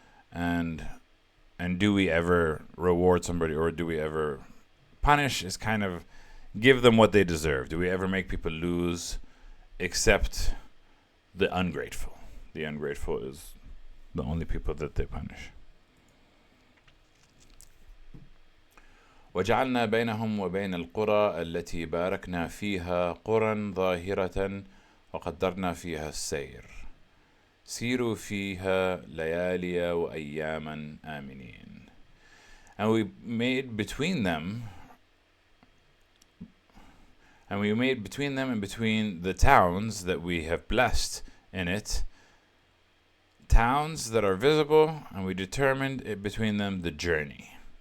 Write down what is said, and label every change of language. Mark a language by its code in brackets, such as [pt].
[en] And do we ever reward somebody, or do we ever punish? Is kind of give them what they deserve. Do we ever make people lose except the ungrateful? The ungrateful is the only people that they punish. [ar] وجعلنا بينهم وبين القرى التي باركنا فيها قرى ظاهرة وقدرنا فيها السير سيروا فيها ليالي وأياما آمنين. [en] And we made between them and between the towns that we have blessed in it, towns that are visible, and we determined it between them the journey.